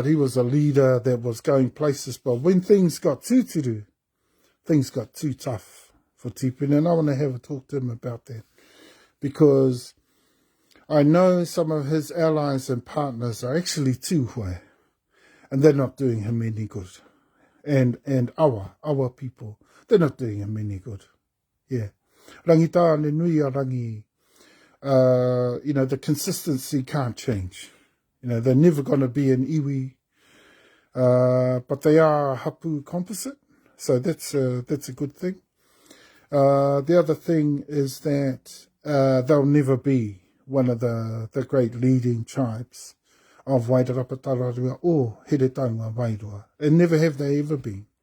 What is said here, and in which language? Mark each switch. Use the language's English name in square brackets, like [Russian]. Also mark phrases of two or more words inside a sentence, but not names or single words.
[English] He was a leader that was going places, but when things got tūturu, things got too tough for Tipune, and I want to have a talk to him about that because I know some of his allies and partners are actually tūhoe, and they're not doing him any good. And our people, they're not doing him any good. Yeah. Rangitāne nui a rangi. The consistency can't change. They're never going to be an iwi, but they are a hapu composite, so that's a good thing. The other thing is that they'll never be one of the great leading tribes of Wairarapa or Heretāunga Wairua, and never have they ever been.